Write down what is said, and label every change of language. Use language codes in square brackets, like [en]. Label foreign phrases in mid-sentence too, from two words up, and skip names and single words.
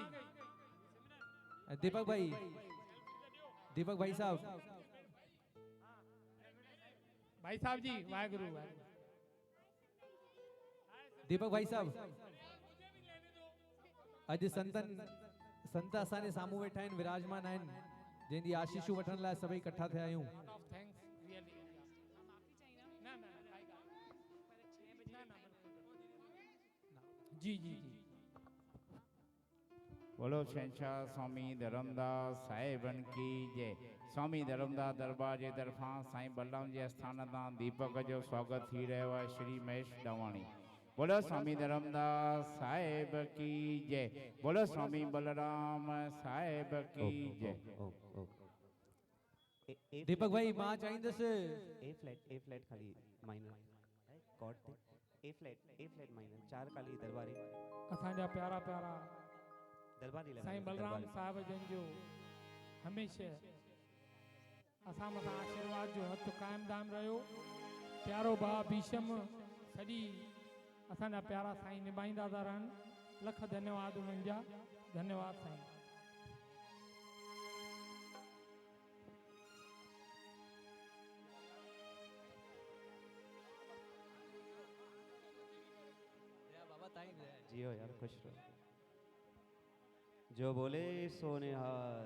[sd] दीपक भाई, दीपक भाई साहब, भाई साहब जी [pa] ਵਾਹਿਗੁਰੂ ਵਾਹਿਗੁਰੂ। [sd] दीपक भाई साहब अज संतन संत असाने सामू वेठा आहिनि, विराजमान आहिनि, जंहिंजी आशीषूं वठण लाइ सभई इकट्ठा थिया आहियूं। जी जी जी। [hi] बोलो शहंशाह स्वामी धर्मदास साहिबन की जय। [sd] स्वामी धर्मदास दरबार जे तरफां साईं बलराम जे स्थान तां दीपक जो स्वागत थी रहियो आहे श्री महेश डावाणी। [hi] बोलो स्वामी धर्मदास साहिब की जय। बोलो स्वामी बलराम साहिब की जय। [sd] दीपक भाई मां चाहींदुसि [en] A flat खाली minor chord A flat minor 4 खाली दरबारी [sd] असांजा प्यारा प्यारा दरबारी लगा साईं बलराम साहब जन जो हमेशह असां मथां आशीर्वाद जो हथ कायम दाम रहियो। प्यारो भाउ भीषम सॼी असांजा प्यारा साईं निभाईंदा था रहनि। लख धन्यवाद उन्हनि जा। धन्यवाद साईं। [hi] जियो यार खुश रहो। [pa] ਜੋ ਬੋਲੇ ਸੋਨੇ ਹਾਰ